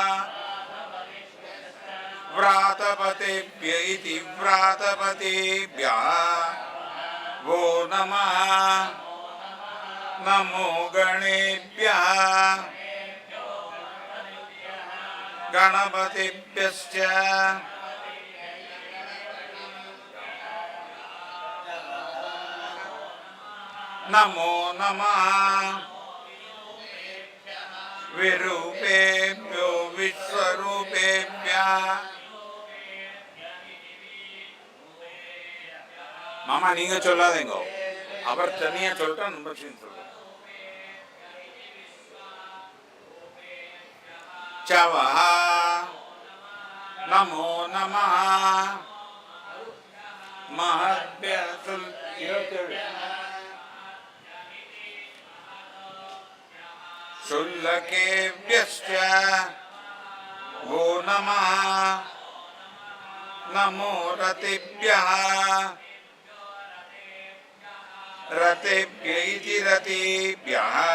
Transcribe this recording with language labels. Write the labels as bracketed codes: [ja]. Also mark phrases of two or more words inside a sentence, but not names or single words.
[sa] व्रातपतिभ्य इति व्रातपतिभ्यः वो नमः नमो गणेभ्यः गणपतिभ्यश्च नमो नमः विरूपेभ्यो विश्वरूपेभ्यः [ta] மாமா நீங்க சொல்லாதீங்க அவர் தனியா சொல்லிட்டா நம்ம சேர்ந்து சொல்றோம் चवः [sa] नमो नमः महद्भ्यः शुल्लकेभ्यश्च वो नमः नमो रतिभ्यः रतेभ्य इति रतिभ्यः